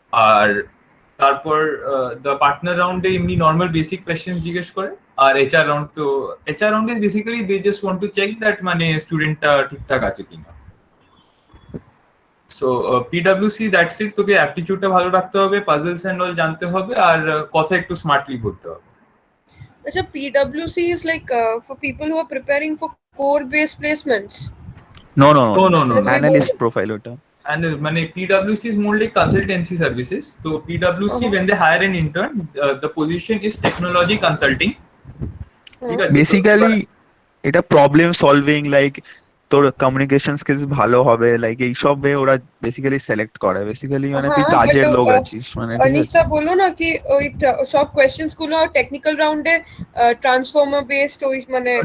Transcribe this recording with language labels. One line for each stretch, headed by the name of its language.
Bangla: আর তারপর the partner রাউন্ডে এমনি নর্মাল বেসিক কোয়েশ্চেন জিজ্ঞেস করে। আর এইচআর রাউন্ড, তো এইচআর রাউন্ডে basically
English: they just want to check that
Bangla: মানে স্টুডেন্টটা ঠিকঠাক আছে কিনা। সো পিডব্লিউসি
English: that's it,
Bangla: তোকে অ্যাপটিটিউডটা ভালো রাখতে হবে,
English: puzzles and all
Bangla: জানতে হবে, আর কথা একটু স্মার্টলি বলতে হবে।
English: Acha, PwC is like for people who are preparing for core-based placements. No, no, No, no. no, no, no.
Bangla: Analyst profile ওটা।
English: And মানে PwC is more like consultancy services. So PwC, when they hire an intern, the position is technology consulting.
Bangla: ঠিক আছে? Basically এটা problem solving, like তোর communication skills ভালো হবে, like এইসব ওরা বেসিক্যালি সিলেক্ট করে। বেসিক্যালি মানে তুই হ্যাঁ, কাজের
English: but
Bangla: লোক আছিস মানে, ঠিক আছে। অনিশটা বললো না কি ওই সব কোয়েশ্চেন্স গুলো টেকনিক্যাল রাউন্ডে ট্রান্সফর্মার বেসড, ওই মানে